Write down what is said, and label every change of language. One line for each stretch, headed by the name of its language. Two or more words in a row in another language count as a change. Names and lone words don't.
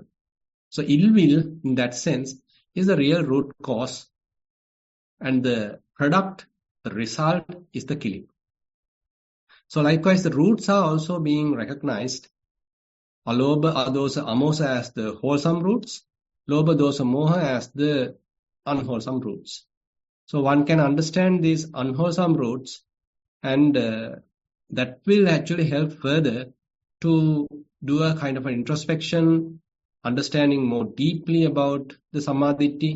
English: So ill will, in that sense, is the real root cause, and the product, the result, is the killing. So likewise, the roots are also being recognized.
Pali: Alobha, adosa, amosa
English: as the wholesome roots,
Pali: lobha, dosa, moha
English: as the unwholesome roots. So one can understand these unwholesome roots, and that will actually help further to do a kind of an introspection, understanding more deeply about the Sammaditthi.